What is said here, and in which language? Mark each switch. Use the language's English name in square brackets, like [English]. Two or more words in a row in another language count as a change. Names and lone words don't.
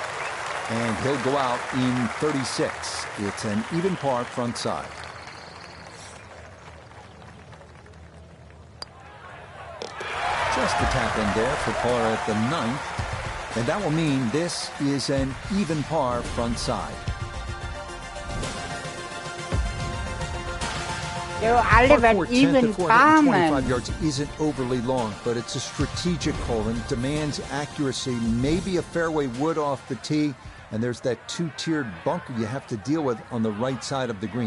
[English] And he'll go out in 36. It's an even par front side. Just a tap in there for par at the 9th. And that will mean this is an even par front side. [Danish] Det har jo aldrig [English] Par 4, [Danish] været [English] 10th even at par, 425 [Danish] mand. [English] yards isn't overly long, but it's a strategic hole and demands accuracy. Maybe a fairway wood off the tee, and there's that two-tiered bunker you have to deal with on the right side of the green.